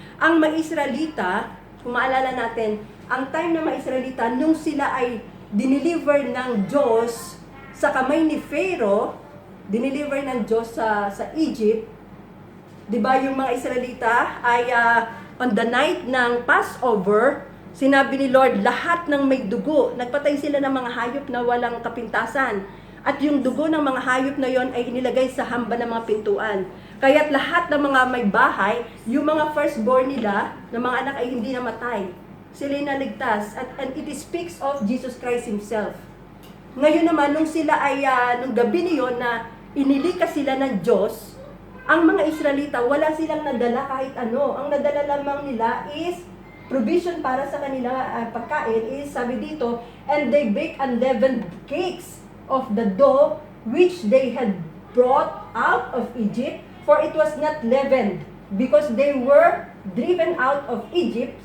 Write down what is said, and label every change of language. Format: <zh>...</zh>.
<tl>Ang mga Israelita, kung maalala natin, ang time ng mga Israelita, nung sila ay dineliver ng Diyos sa kamay ni Pharaoh, dineliver ng Diyos sa Egypt, di ba yung mga Israelita ay</tl> <en>on the night</en> <tl>ng Passover, sinabi ni Lord, lahat ng may dugo, nagpatay sila ng mga hayop na walang kapintasan. At yung dugo ng mga hayop na yon ay inilagay sa hamba ng mga pintuan. Kaya't lahat ng mga may bahay, yung mga firstborn nila, ng mga anak ay hindi namatay. Sila ay naligtas.</tl> <en>And it speaks of Jesus Christ Himself.</en> <tl>Ngayon naman, nung sila ay, nung gabi niyon na inilikas sila ng Diyos, ang mga Israelita, wala silang nadala kahit ano. Ang nadala lamang nila is provision para sa kanila pagkain is, sabi dito,</tl> <en>and they bake unleavened cakes of the dough which they had brought out of Egypt, for it was not leavened, because they were driven out of Egypt.</en>